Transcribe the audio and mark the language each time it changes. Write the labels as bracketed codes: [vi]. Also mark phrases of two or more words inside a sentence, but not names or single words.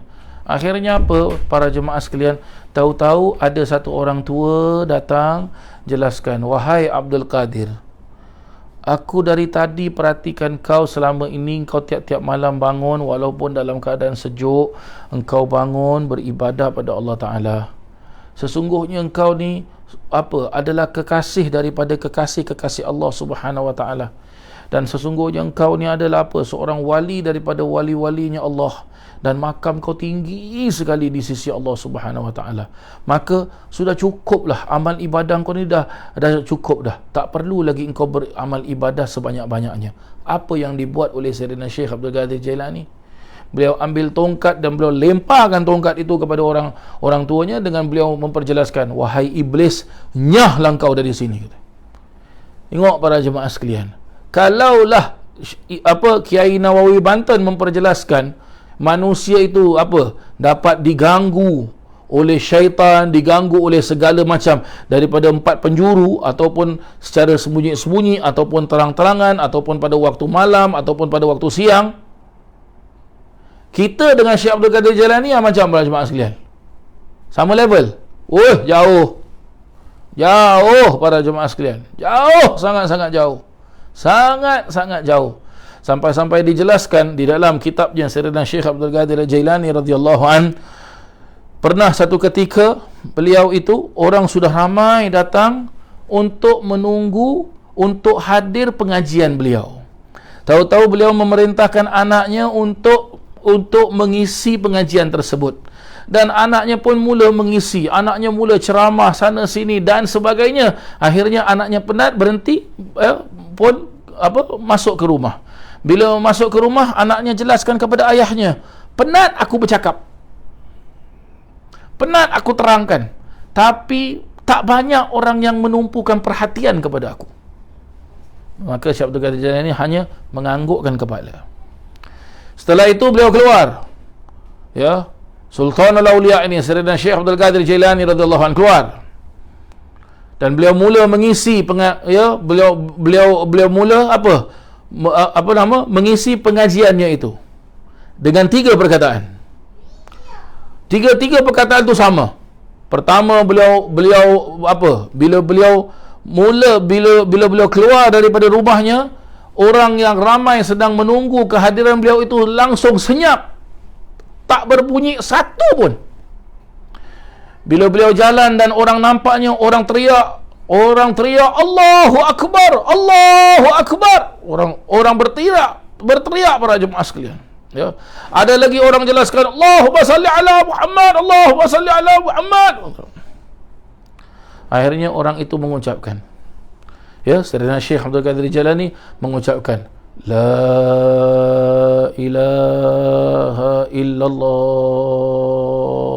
[ms] Akhirnya apa para jemaah sekalian? Tahu-tahu ada satu orang tua datang jelaskan, wahai Abdul Qadir, aku dari tadi perhatikan kau selama ini, kau tiap-tiap malam bangun walaupun dalam keadaan sejuk, engkau bangun beribadah pada Allah Ta'ala. Sesungguhnya engkau ni adalah kekasih daripada kekasih-kekasih Allah [ar] سبحانه وتعالى. [ms] Dan sesungguhnya engkau ni adalah seorang wali daripada wali-walinya Allah. Dan makam kau tinggi sekali di sisi Allah [ar] سبحانه وتعالى. [ms] Maka sudah cukuplah amal ibadah kau ni, dah cukup dah. Tak perlu lagi engkau beramal ibadah sebanyak-banyaknya. Apa yang dibuat oleh Sayyidina Syekh Abdul Qadir Jailani? Beliau ambil tongkat dan beliau lemparkan tongkat itu kepada orang tuanya dengan beliau memperjelaskan, wahai iblis, nyahlah engkau dari sini. Tengok para jemaah sekalian, kalaulah Kiai Nawawi Banten memperjelaskan manusia itu dapat diganggu oleh syaitan, diganggu oleh segala macam daripada 4 penjuru, ataupun secara sembunyi-sembunyi, ataupun terang-terangan, ataupun pada waktu malam, ataupun pada waktu siang. Kita dengan Syekh Abdul Qadir Jailani macam para jemaah sekalian, sama level? Jauh para jemaah sekalian, jauh, sangat-sangat jauh, sangat-sangat jauh. Sampai-sampai dijelaskan di dalam kitabnya Sayyidina Syekh Abdul Qadir Jailani [ar] رضي الله عن, [ms] pernah satu ketika beliau itu, orang sudah ramai datang untuk menunggu untuk hadir pengajian beliau. Tahu-tahu beliau memerintahkan anaknya untuk mengisi pengajian tersebut. Dan anaknya pun mula mengisi, anaknya mula ceramah sana sini dan sebagainya. Akhirnya anaknya penat, berhenti, pun masuk ke rumah. Bila masuk ke rumah, anaknya jelaskan kepada ayahnya, penat aku bercakap, penat aku terangkan, tapi tak banyak orang yang menumpukan perhatian kepada aku. Maka Syekh Abdul Qadir Jailani hanya menganggukkan kepala. Setelah itu beliau keluar, ya, Sultanul Auliya ini Sayyidina Syekh Abdul Qadir Jailani [ar] رضي الله عنه [ms] keluar, dan beliau mula mengisi beliau mula mengisi pengajiannya itu dengan 3 perkataan. Tiga perkataan itu sama. Pertama, bila beliau keluar daripada rumahnya, orang yang ramai sedang menunggu kehadiran beliau itu langsung senyap, tak berbunyi satu pun. Bila beliau jalan dan orang nampaknya, orang teriak [ar] الله أكبر، الله أكبر. [ms] Orang berteriak para jemaah sekalian. Ya. Ada lagi orang jelaskan [ar] اللهم صل على محمد، اللهم صل على محمد. [ms] Akhirnya orang itu mengucapkan, ya, Sayyidina Syekh Abdul Qadir Jailani mengucapkan [ar] لا إله إلا الله.